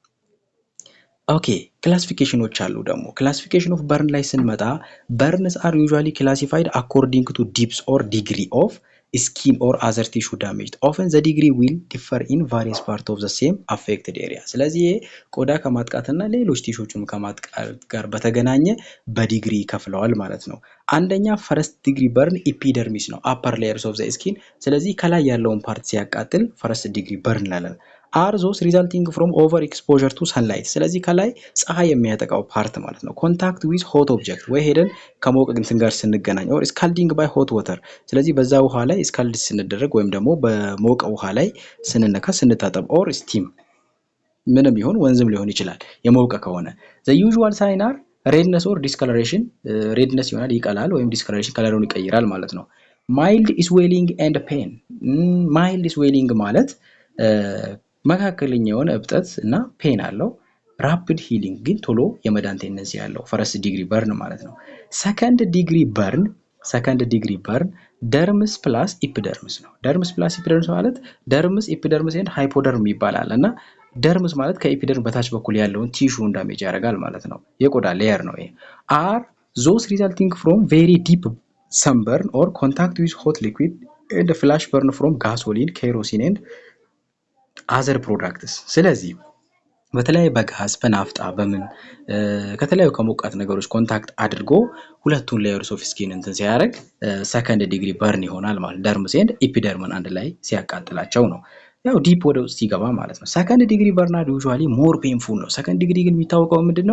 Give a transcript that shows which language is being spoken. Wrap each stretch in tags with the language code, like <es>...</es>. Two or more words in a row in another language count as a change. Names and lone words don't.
<am>ኦኬ ክላሲፊኬሽኖች አሉ ደግሞ</am> <en>classification of burn ላይ ስንመጣ burns are usually classified according to depth or degree of skin or other tissue damage often the degree will differ in various parts of the same affected</en> <am>area ስለዚህ ቆዳ ከማጥቃትና ሌሎች ቲሾቹን ከማጥቃት ጋር በተገናኘ በዲግሪ ከፍለዋል ማለት ነው አንደኛ</am> <en>first degree burn epidermis</en> <am>ነው</am> <en>upper layers of the skin</en> <am>ስለዚህ ከላይ ያለውን ፓርት ሲያቃጥል</am> <en>first degree burn ላለን are those resulting from over exposure to sunlight</en> <am>ስለዚህ ከላይ ፀሐይ የሚያጠቃው ፓርት ማለት ነው</am> <en>contact with hot object</en> <am>ወይ ሄደን ከሞቀ እንትን ጋር ስንገናኝ</am> <en>or scalding by hot water</en> <am>ስለዚህ በዛ ውሃ ላይ ስካልድ ስንደረግ ወይም ደግሞ በሞቀ ውሃ ላይ ስንነካ ስንታጠብ</am> <en>or steam</en> <am>ምንም ይሁን ወንዝም ሊሆን ይችላል የሞቀ ከሆነ</am> <en>the usual sign are redness or discoloration</en> <am>redness ይሆናል ይቀላል ወይም discoloration ከለሩን ይቀይራል ማለት ነው</am> <en>mild swelling and pain mild swelling</en> <am>ማለት መካከለኛ የሆነ እብጠት እና ፔን አለው</am> <en>rapid healing</en> <am>ግን ቶሎ የመዳን ቴንደንሲ ያለው</am> <en>first degree burn</en> <am>ማለት ነው</am> <en>second degree burn second degree burn dermis plus epidermis</en> <am>ነው።</am> <en>dermis plus</en> <am>ኢፒደርምስ ማለት</am> <en>dermis epidermis and hypoderm</en> <am>ይባላል እና ደርምስ ማለት ከኢፒደርም በታች በኩል ያለውን</am> <en>tissue damage</en> <am>ያደርጋል ማለት ነው። የቆዳ ሌየር ነው ይሄ።</am> <en>are those resulting from very deep sunburn or contact with hot liquid and flash burn from gasoline kerosene and other products።</en> <am>ስለዚህ በተለያየ በጋዝ በናፍጣ በምን ከተለያዩ ከሞቃት ነገሮች ኮንታክት አድርጎ ሁለቱን</am> <en>layers of skin</en> <am>እንትን ሲያደርግ</am> <en>second degree burn</en> <am>ይሆናል ማለት</am> <en>dermis and epidermis</en> <am>አንድ ላይ ሲያቃጥላቸው ነው። ያው ዲፕ ወደ ውስጥ ሲገባ ማለት ነው።</am> <en>second degree burn are usually more painful</en> <am>ነው።</am> <en>second degree</en> <am>ግን የሚታወቀው ምንድነው?</am>